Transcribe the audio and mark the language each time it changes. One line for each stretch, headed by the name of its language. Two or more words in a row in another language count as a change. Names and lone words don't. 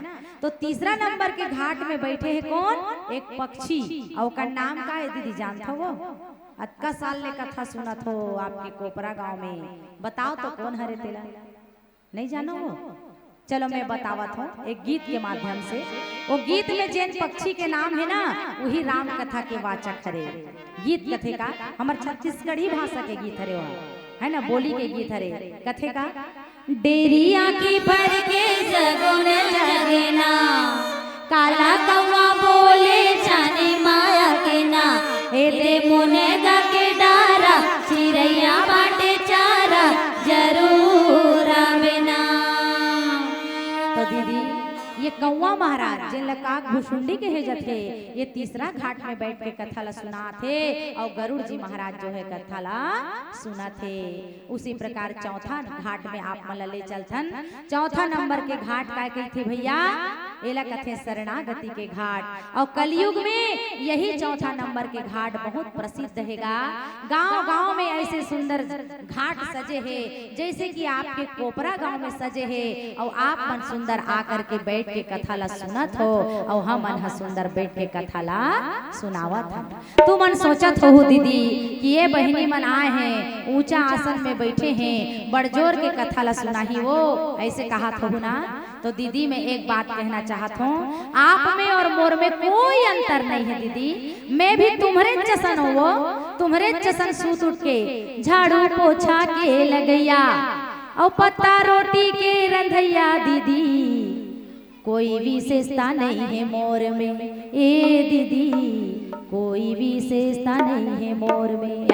Chhattisgarhi: तो तीसरा नंबर के घाट में बैठे हैं कौन एक पक्षी और का नाम का है दीदी जानते हो वो अतका साल ले कथा सुना थो आपके कोपरा गांव में। बताओ तो कौन हरे तेला नहीं जानो वो। चलो मैं बतावत हूँ एक गीत के माध्यम से। वो गीत में जैन पक्षी के नाम है ना वही राम कथा के वाचक हरे। गीत कथे का हमारे छत्तीसगढ़ी भाषा के गीत हरे है ना बोली के गीत हरे। कथे का डेरिया की भर के सगुन जगना काला कौवा बोले जाने माया के ना दे मुने गा के डारा चिड़ैया बाटे चारा जरूर आवेना। तो दीदी ये कौवा महाराज जिन लकाक भुसुंडी के है जथे ये तीसरा घाट में बैठ के कथा ला सुना थे और गरुड़ जी महाराज जो है कथा ला सुना थे। उसी प्रकार चौथा घाट में आप मन ले चलथन। चौथा नंबर के घाट का कही थे भैया एला कथे शरणागति के घाट। और कलयुग में यही चौथा नंबर के घाट बहुत प्रसिद्ध हैगा। गांव गांव में ऐसे सुंदर घाट सजे है जैसे कि आपके कोपरा गांव में सजे है और आप मन सुंदर आकर के बैठ के कथा ला सुनत हो और हम मन सुंदर बैठ के कथा ला सुनावत हम। तू मन सोचत हो दीदी कि ये बहनी मन आए हैं ऊंचा आसन में बैठे हैं बड़जोर के कथा ला सुनाही वो ऐसे कहा हो ना। तो दीदी मैं एक बात कहना चाहत हूँ आप में और मोर में कोई अंतर नहीं है दीदी। मैं भी तुम्हारे जसन हो वो तुम्हारे जसन सूत उठ के झाड़ू पोछा के लगैया और पत्ता रोटी के रंधैया दीदी कोई विशेषता नहीं है मोर में, ए दीदी कोई विशेषता नहीं है मोर में।